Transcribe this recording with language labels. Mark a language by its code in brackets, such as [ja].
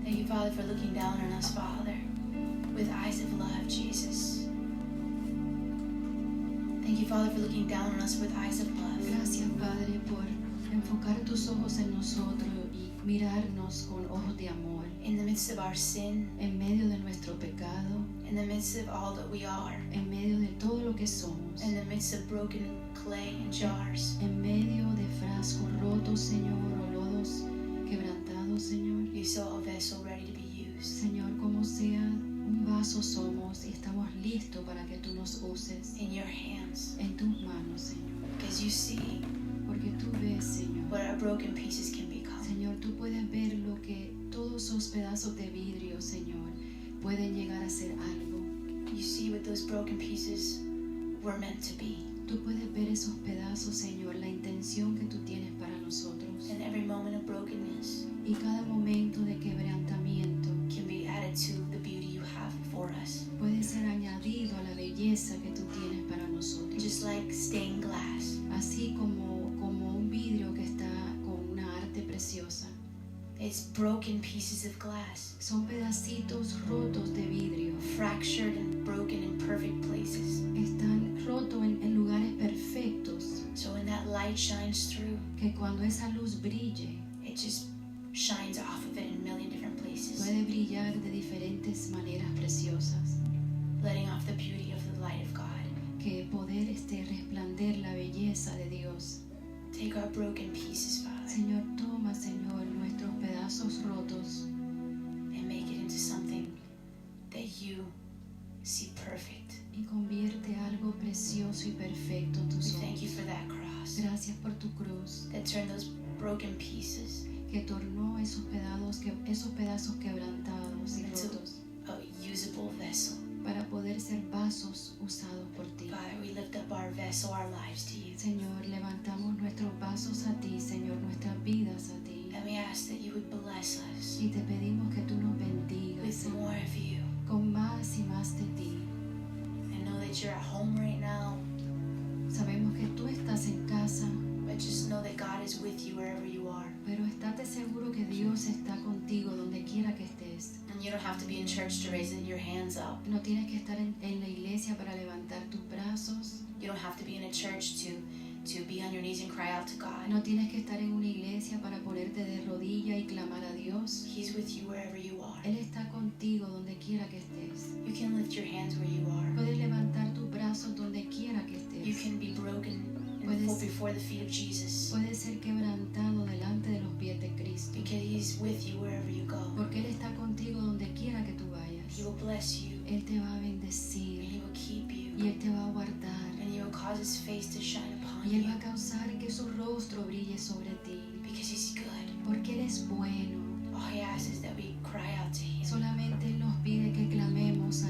[en] Father, for looking down on us, Father, with eyes of love, Jesus. Thank you, Father, for looking down on us with eyes of love. [es] Gracias, Padre, por enfocar tus ojos en nosotros y mirarnos con ojos de amor. [en] In the midst of our sin, [es] En medio de nuestro pecado, [en] in the midst of all that we are, [es] en medio de todo lo que somos, [en] in the midst of broken clay and jars, [es] en medio de frascos rotos, Señor, o lodos quebrantados, Señor. [en] you saw a vessel ready to be used. [es] Señor, como sea, un vaso somos y estamos listos para que tú nos uses [en] In your hands, [es] en tus manos, Señor. [en] because you see [es] Porque tú ves, Señor. [en] what our broken pieces can become. [es] Señor, tú puedes ver lo que todos esos pedazos de vidrio, Señor, pueden llegar a ser algo. [en] You see what those broken pieces were meant to be. [es] Tú puedes ver esos pedazos, Señor, la intención que tú tienes para nosotros. [en] And every moment of brokenness [es] Y cada momento de quebrantamiento [en] can be added to the beauty you have for us. [es] puede ser añadido a la belleza que tú tienes para nosotros. [en] Just like stained glass, [es] Así como un vidrio que está con una arte preciosa. [en] it's broken pieces of glass, [es] Son pedacitos rotos de vidrio. [en] fractured and broken in perfect places. [es] Están rotos en lugares perfectos. [en] So when that light shines through, [es] Que cuando esa luz brille, [en] it just shines off of it in a million different places, [es] puede brillar de diferentes maneras preciosas. [en] letting off the beauty of the light of God. [es] Que poder resplandecer la belleza de Dios. [en] Take our broken pieces, Father, [es] Señor, toma, Señor, nuestros pedazos rotos [en] and make it into something that you see perfect. [es] y convierte algo precioso y perfecto en [en] We [es] tus [en] thank you [es] ojos. [en] for that cross [es] Gracias por tu cruz, [en] that turned those broken pieces [es] que tornó esos pedazos quebrantados y [en] into [es] rotos [en] a usable vessel. [es] para poder ser vasos usados por ti. [en] Father, we lift up our vessel, our lives to you. [es] Señor, levantamos nuestros vasos a ti, Señor, nuestras vidas a ti. [en] And we ask that you would bless us [es] Y te pedimos que tú nos bendigas, [en] with [es] Señor, [en] more of you. [es] con más y más de ti. [en] I know that you're at home right now, [es] Sabemos que tú estás en casa, [en] but just know that God is with you wherever you are. [es] pero estate seguro que Dios está contigo donde quiera que estés. [en] And you don't have to be in church to raise your hands up. [es] No tienes que estar en la iglesia para levantar tus brazos. [en] You don't have to be in a church to be on your knees and cry out to God. [es] No tienes que estar en una iglesia para ponerte de rodilla y clamar a Dios. [en] He's with you wherever you are. [es] Él está contigo donde quiera que estés. [en] You can lift your hands where you are. [es] Puedes levantar tus brazos donde quiera que [en] You [es] estés. [en] can be broken and [es] Puedes- [en] fall before the feet of Jesus, [es] Puedes ser quebrantado delante de los pies de Cristo. [en] because He's with you wherever you go. [es] Porque Él está contigo donde quiera que tú vayas. [en] He will bless you, [es] Él te va a [en] and [es] bendecir [en] He will keep you, [es] y Él te va a guardar. [en] and He will cause His face to shine upon [es] Y Él va [en] you, [es] a causar que su rostro brille sobre ti. [en] because He's good. [es] Porque Él es bueno. [en] All He asks is that we cry out to Him, [es] Solamente Él nos pide que clamemos a